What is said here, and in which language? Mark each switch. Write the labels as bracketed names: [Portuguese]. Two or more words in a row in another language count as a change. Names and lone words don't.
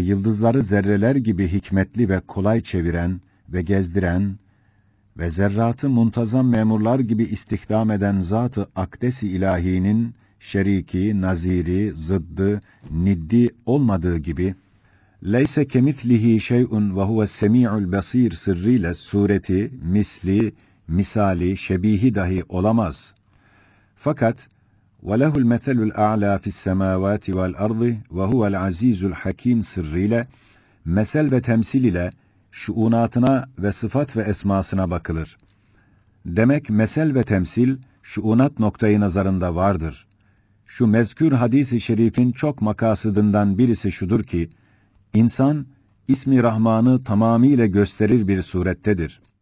[Turkish] yıldızları zerreler gibi hikmetli ve kolay çeviren ve gezdiren ve zerratı muntazam memurlar gibi istihdam eden zat-ı akdes-i ilahinin şeriki, naziri, zıddı, niddi olmadığı gibi, [Arabic] لَيْسَ كَمِثْلِهِ شَيْءٌ وَهُوَ السَّمِيعُ الْبَصِيرُ [Turkish] sırrıyla sureti, misli, misali, şebihi dahi olamaz. Fakat [Arabic] وَلَهُ الْمَثَلُ الْاَعْلَى فِي السَّمَاوَاتِ وَالْأَرْضِ وَهُوَ الْعَز۪يزُ الْحَك۪يمِ [Turkish] sırrıyla, mesel ve temsil ile şuunatına ve sıfat ve esmasına bakılır. Demek mesel ve temsil, şuunat noktayı nazarında vardır. Şu mezkür hadis-i şerifin çok makasıdından birisi şudur ki, insan, ismi Rahman'ı tamamıyla gösterir bir surettedir.